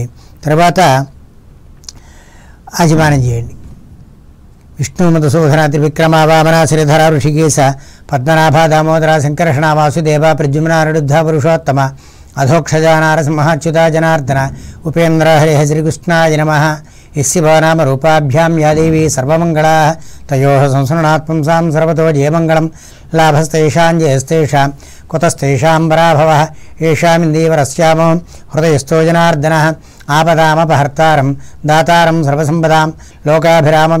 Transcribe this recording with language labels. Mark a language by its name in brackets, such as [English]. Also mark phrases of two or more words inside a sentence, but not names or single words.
[Telugu] తర్వాత ఆచమనం చేయండి. [Sanskrit] విష్ణు మధుసూదన త్రివిక్రమ వామన శ్రీధర ఋషికేశ పద్మనాభ దామోదర సంకర్షణ వాసుదేవ ప్రద్యుమ్న నరుద్ధ పురుషోత్తమ అధోక్షజ నారసింహ అచ్యుత జనార్దన ఉపేంద్ర హరే శ్రీకృష్ణాయ నమః. यस्य भवनाम रूपाभ्यां या देवी सर्वमङ्गलाः तयोः संसृणात्पुंसां सर्वतो जयमङ्गलं लाभस्तेषां जयस्तेषां कुतस्तेषां पराभवः येषामिन्दीवरस्यामो हृदयस्थो जनार्दनः आपदामपहर्तारं दातारं सर्वसम्पदां लोकाभिरामं